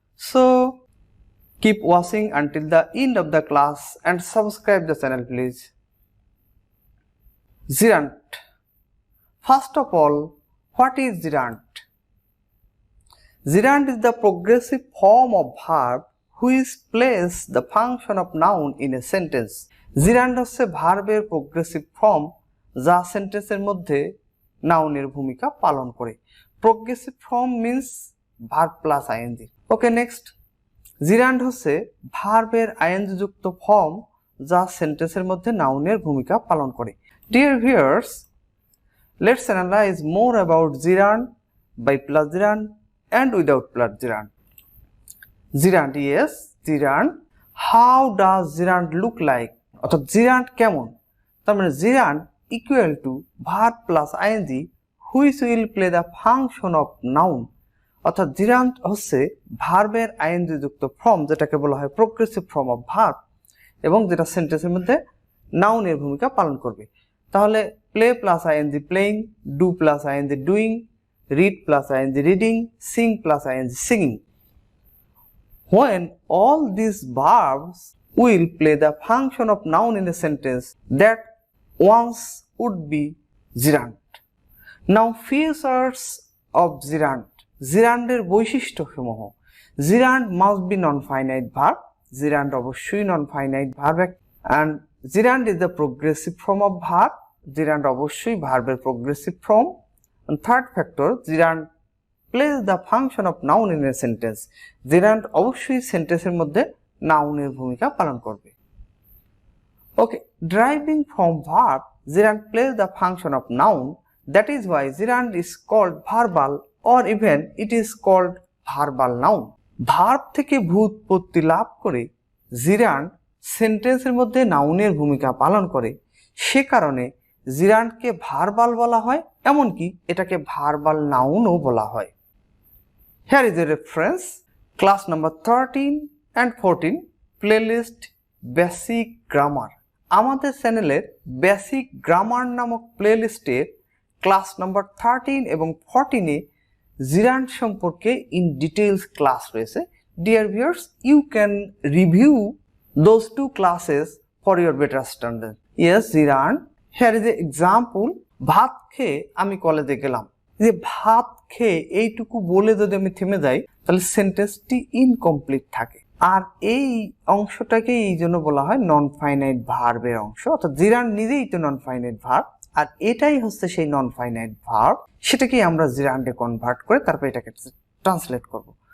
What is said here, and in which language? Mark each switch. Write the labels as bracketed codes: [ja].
[en] So keep watching until the end of the class and subscribe the channel please. Gerund. First of all, what is gerund? Gerund is the progressive form of verb which plays the function of noun in a sentence. [bn] Gerund হচ্ছে ভার্বের progressive form যা সেন্টেন্সের মধ্যে নাউনের ভূমিকা পালন করে। Progressive form means verb plus ING. Okay next, gerund হচ্ছে ভার্বের আইএনজি যুক্ত ফর্ম যা সেন্টেন্সের মধ্যে নাউনের ভূমিকা পালন করে। [en] Dear viewers, let's analyze more about gerund, by+Gerund and without+Gerund. Gerund, yes, gerund. How does gerund look like? [bn] অর্থাৎ gerund কেমন? তার মানে [en] gerund equal to verb plus ing which will play the function of noun. [bn] অর্থাৎ gerund হচ্ছে ভার্বের ing যুক্ত form যেটাকে বলা হয় প্রগ্রেসিভ ফর্ম অফ ভার্ব এবং যেটা সেন্টেন্সের মধ্যে নাউনের ভূমিকা পালন করবে। [en] তাহলে play plus ing playing, do plus ing doing, read plus ing reading, sing plus ing singing. When all these verbs will play the function of noun in a sentence, that once would be gerund. Now features of gerund. [bn] Gerunds বৈশিষ্ট্যসমূহ। [en] Gerund must be non-finite verb. Gerund অবশ্যই non-finite verb and gerund is the progressive form of verb. [bn] Gerund অবশ্যই ভার্বের progressive form. [en] And third factor, gerund plays the function of noun in a sentence. [bn] gerund অবশ্যই সেন্টেন্সের মধ্যে নাউনের ভূমিকা পালন করবে। [en] Okay, deriving from verb, gerund plays the function of noun. That is why gerund is called verbal or even it is called verbal noun. [bn] Verb থেকে ভূৎপত্তি লাভ করে gerund সেন্টেন্সের মধ্যে নাউনের ভূমিকা পালন করে, সে কারণে gerundকে ভার্বাল বলা হয়, এমনকি এটাকে ভার্বাল নাউনও বলা হয়। [en] Here is a reference, class number 13 and 14 playlist basic grammar. [bn] আমাদের চ্যানেলের বেসিক গ্রামার নামক প্লেলিস্টের ক্লাস নাম্বার 13 এবং 14 এ gerund সম্পর্কে ইন ডিটেইলস ক্লাস রয়েছে। [en] Dear viewers, you can review those two classes for your better understanding. Yes, gerund. Here is an example. [bn] ভাত খেয়ে আমি কলেজে গেলাম। যে ভাত খেয়ে এইটুকু বলে যদি আমি থেমে যাই তাহলে সেন্টেন্সটি ইনকমপ্লিট থাকে। আর এই অংশটাকে এই জন্য বলা হয় নন ফাইনাইট ভার্বের অংশ। অর্থাৎ gerund নিজেই তো নন ফাইনাইট ভার্ব আর এটাই হচ্ছে সেই নন ফাইনাইট ভার্ব, সেটাকেই আমরা gerundে কনভার্ট করে তারপর এটাকে ট্রান্সলেট করব।